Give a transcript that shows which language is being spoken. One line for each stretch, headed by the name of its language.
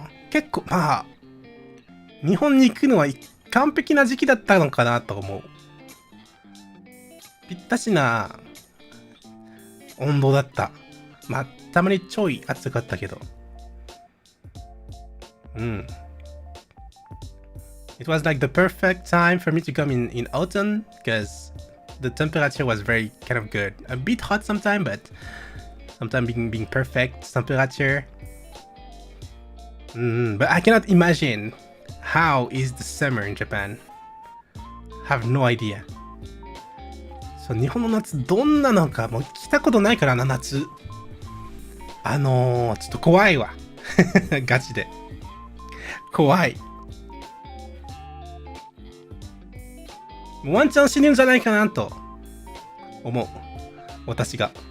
Japanese: 結構、日本に行くのは完璧な時期だったのかなと思う。ぴったしな温度だった。たまにちょい暑かったけど。
English: It was like the perfect time for me to come in autumn because the temperature was very kind of good. A bit hot sometimes, but sometimes being perfect temperature. But I cannot imagine how is the summer in Japan. Have no idea.
Japanese: そう、日本の夏どんなのかもう来たことないからな、夏。ちょっと怖いわ。ガチで。怖い。ワンチャン死ぬんじゃないかなと思う。私が。